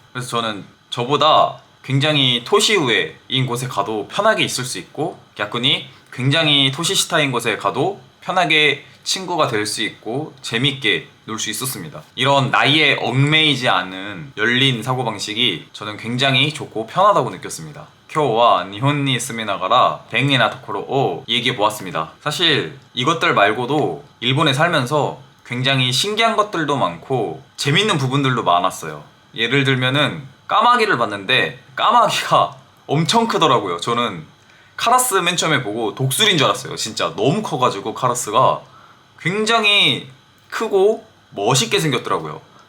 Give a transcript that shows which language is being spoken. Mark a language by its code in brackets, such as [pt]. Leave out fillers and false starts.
[ko] 그래서 저는 저보다 굉장히 토시우에인 곳에 가도 편하게 있을 수 있고 야쿠니 굉장히 토시시타인 곳에 가도 편하게 친구가 될 수 있고 재밌게 놀 수 있었습니다. 이런 나이에 얽매이지 않은 열린 사고방식이 저는 굉장히 좋고 편하다고 느꼈습니다. [ja] 今日は 일본에住みながら 便利なところを [ko] 얘기해 보았습니다. 사실 이것들 말고도 일본에 살면서 굉장히 신기한 것들도 많고 재밌는 부분들도 많았어요. 예를 들면은 까마귀를 봤는데 까마귀가 엄청 크더라고요. 저는 카라스 맨 처음에 보고 독수리인 줄 알았어요. 진짜 너무 커가지고 카라스가 굉장히 크고 멋있게 생겼더라고요.